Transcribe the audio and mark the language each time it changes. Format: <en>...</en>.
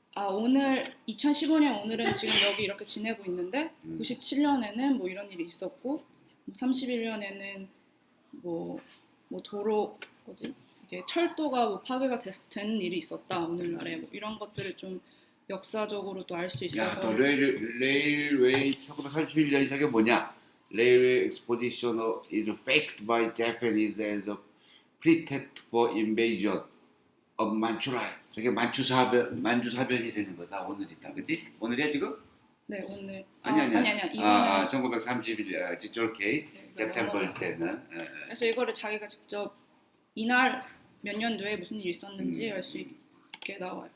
<ko>오늘 2015년 오늘은 지금 여기 이렇게 지내고 있는데 97년에는 뭐 이런 일이 있었고, 31년에는 뭐 도로 이게 철도가 뭐 파괴가 된 일이 있었다 오늘날에, 뭐 이런 것들을 좀 역사적으로도 알 수 있어서. 야, 너 레일웨이 1931년이 저게 뭐냐?</ko> <en>Railway exposition is faked by Japanese as a pretext for invasion of Manchuria.</en> <ko>저게 만주사변이 되는 거다 오늘이다, 그렇지? 오늘이야 지금? 네, 오늘. 아니야. 이거는 1931년 저렇게 네, september 때는. 그래서 이거를 자기가 직접 이날 몇 년도에 무슨 일이 있었는지 알 수 있게 나와요.</ko>